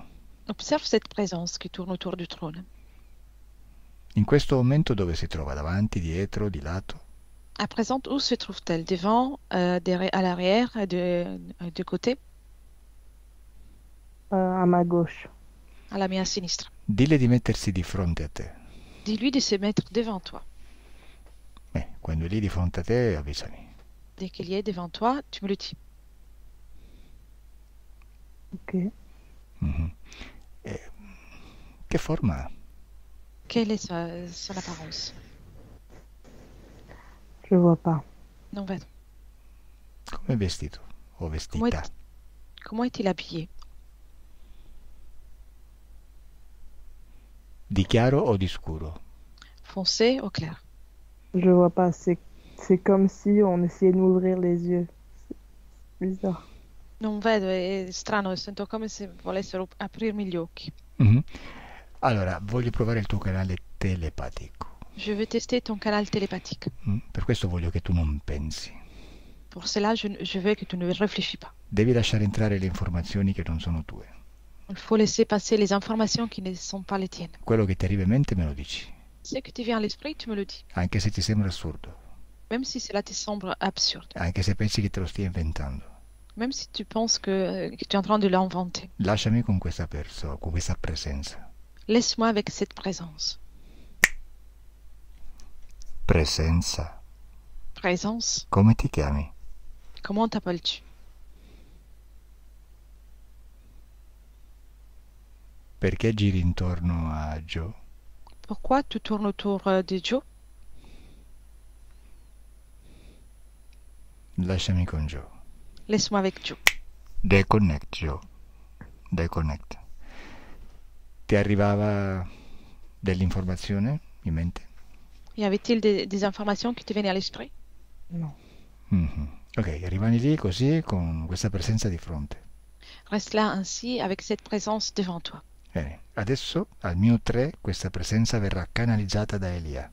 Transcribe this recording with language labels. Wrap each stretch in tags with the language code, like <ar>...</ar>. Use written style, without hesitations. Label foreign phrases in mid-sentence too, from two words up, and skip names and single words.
<fr>Observe cette présence qui tourne autour du trône.</fr> <it>In questo momento dove si trova? Davanti, dietro, di lato?</it> <fr>À présent, où se trouve-t-elle? Devant, à l'arrière, de côté? À ma gauche. À la</fr> <it>mia sinistra. Dille di mettersi di fronte a te.</it> <fr>Dis-lui de se mettre devant toi.</fr> <it>Quando è lì di fronte a te avvisami.</it> <fr>Dès qu'il y est devant toi, tu me le dis.</fr> <it>Ok. Mhm. Che forma ha?</it> <fr>Quelle est son apparence? Je vois pas.</fr> <it>Non vedo. Come è vestito o vestita?</it> <fr>Comment est-il habillé?</fr> <it>Di chiaro o di scuro?</it> <fr>Foncé ou clair? Je vois pas. C'est comme si on essayait de m'ouvrir les yeux. C'est bizarre.</fr> <it>Non vedo, è strano, sento come se volessero aprirmi gli occhi. Mhm. Allora, voglio provare il tuo canale telepatico.</it> <fr>Je veux tester ton canal télépathique.</fr> <it>Per questo voglio che tu non pensi.</it> <fr>Pour cela, je veux que tu ne réfléchis pas.</fr> <it>Devi lasciare entrare le informazioni che non sono tue.</it> <fr>Il faut laisser passer les informations qui ne sont pas les tiennes.</fr> <it>Quello che ti arriva in mente me lo dici,</it> <fr>Ce que tu vient à l'esprit, tu me le dis.</fr> <it>anche se ti sembra assurdo,</it> <fr>Même si cela te semble absurde.</fr> <it>anche se pensi che te lo stia inventando.</it> <fr>Même si tu penses que tu es en train de l'inventer.</fr> <it>Lasciami con questa presenza.</it> <fr>Laisse-moi avec cette présence.</fr> <it>Presenza.</it> <fr>Présence,</fr> <it>Come ti chiami?</it> <fr>comment t'appelles-tu?</fr> <it>Perché giri intorno a Joe?</it> <fr>Pourquoi tu tournes autour de Joe?</fr> <it>Lasciami con Joe.</it> <fr>Laisse-moi avec Joe. Déconnecte, Joe. Déconnecte.</fr> <it>Ti arrivava dell'informazione in mente?</it> <fr>Y avait-il des informations qui te venaient à l'esprit? Non. Mhm.</fr> <it>Ok, rimani lì così con questa presenza di fronte.</it> <fr>Reste là ainsi avec cette présence devant toi.</fr> <it>Bene, adesso al mio 3 questa presenza verrà canalizzata da Elia.</it>